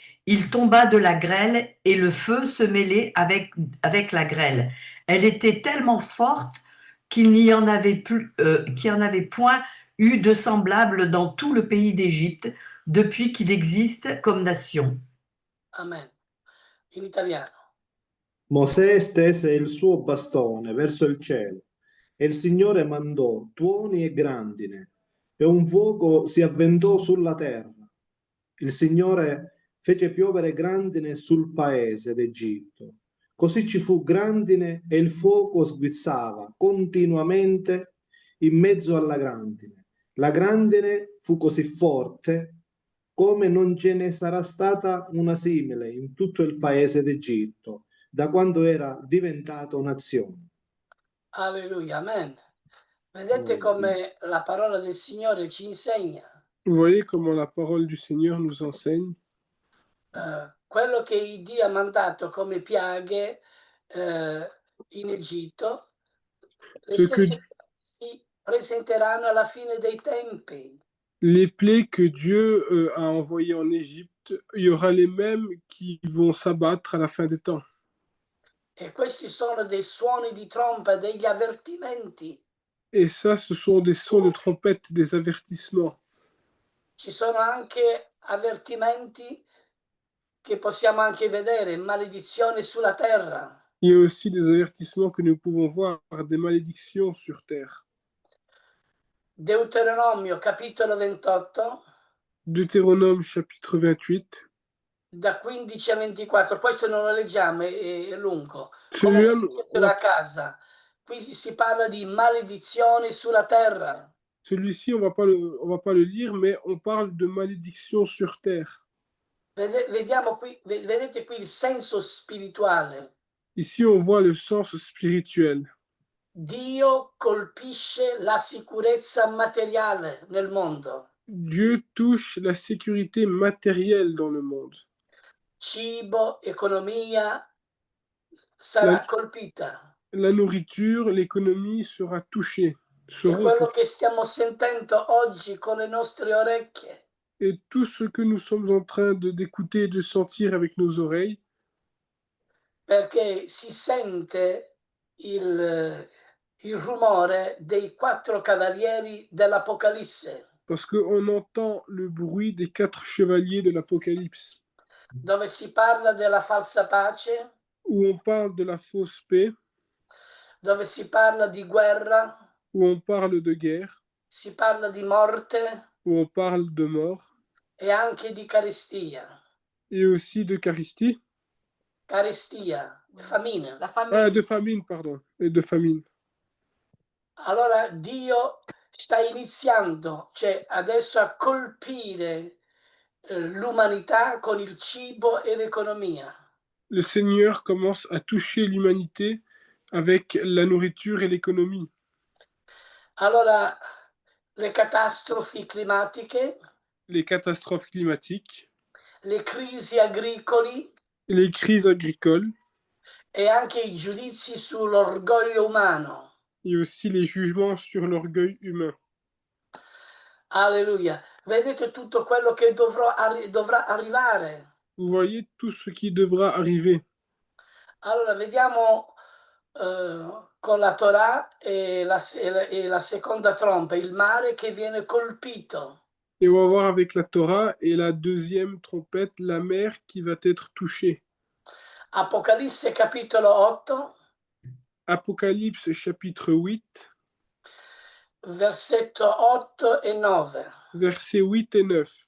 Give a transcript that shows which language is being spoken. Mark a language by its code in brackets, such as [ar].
[fr] il tomba de la grêle et le feu se mêlait avec la grêle. Elle était tellement forte qu'il n'y en avait point eu de semblable dans tout le pays d'Égypte depuis qu'il existe comme nation. [it] Amen. In italiano. Mosè stese il suo bastone verso il cielo e il Signore mandò tuoni e grandine e un fuoco si avventò sulla terra. Il Signore fece piovere grandine sul paese d'Egitto. Così ci fu grandine e il fuoco sguizzava continuamente in mezzo alla grandine. La grandine fu così forte come non ce ne sarà stata una simile in tutto il paese d'Egitto, da quando era diventato nazione. Alleluia, amen. Vedete come la parola del Signore ci insegna [fr] Vous voyez comment la parole du Seigneur nous enseigne [it] quello che Dio ha mandato come piaghe in Egitto, le [fr] Ce que- [it] stesse si presenteranno alla fine dei tempi. [fr] les plaies que Dieu a envoyées en Égypte, il y aura les mêmes qui vont s'abattre à la fin des temps. [it] E questi sono dei suoni di tromba, degli avvertimenti. [fr] Et ça, ce sont des sons de trompette, des avertissements. [it] Ci sono anche avvertimenti che possiamo anche vedere, maledizione sulla terra. [fr] Il y a aussi des avertissements que nous pouvons voir, des malédictions sur terre. [it] Deuteronomio capitolo 28, [fr] Deutéronome chapitre 28. [it] da 15 a 24, questo non lo leggiamo, è lungo. [fr] Celui-là, [it] Comunque leggetelo a casa. Qui si parla di maledizione sulla terra. [fr] celui-ci, on va pas le lire, mais on parle de malédiction sur terre. [it] Vediamo qui, vedete qui il senso spirituale. [fr] Ici, on voit le sens spirituel. [it] Dio colpisce la sicurezza materiale nel mondo. [fr] Dieu touche la sécurité matérielle dans le monde. [it] Cibo, economia sarà colpita. [fr] La nourriture, l'économie sera touchée. [it] E [fr] seront [it] quello [fr] touchées. [it] che stiamo sentendo oggi con le nostre orecchie [fr] Et tout ce que nous sommes en train d'écouter et de sentir avec nos oreilles, [it] perché si sente il rumore dei 4 cavalieri dell'Apocalisse, [fr] parce qu'on entend le bruit des 4 chevaliers de l'Apocalypse, [it] dove si parla della falsa pace, [fr] où on parle de la fausse paix, [it] dove si parla di guerra, [fr] où on parle de guerre, [it] si parla di morte [fr] où on parle de mort, [it] e anche di carestia. [fr] et aussi d'Eucharistie. [it] Carestia, [fr] famine. La famille. Ah, de famine, pardon, et de famine. [it] Allora Dio sta iniziando, cioè adesso a colpire l'umanità con il cibo e l'economia. [fr] Le Seigneur commence à toucher l'humanité avec la nourriture et l'économie. [it] Allora le catastrofi climatiche, [fr] Les catastrophes climatiques, [it] le crisi agricoli [fr] les crises agricoles, [it] e anche i giudizi sull'orgoglio umano. [fr] et aussi les jugements sur l'orgueil humain. [it] Alleluia. Vedete tutto quello che dovrà arrivare. [fr] Vous voyez tout ce qui devra arriver. [it] Allora vediamo con la Torah e la seconda tromba, il mare che viene colpito. [fr] Et on va voir avec la Torah et la deuxième trompette, la mer qui va être touchée. [it] Apocalisse capitolo 8, [fr] Apocalypse chapitre 8, [it] versetto 8 e 9. [fr] versets 8 et 9.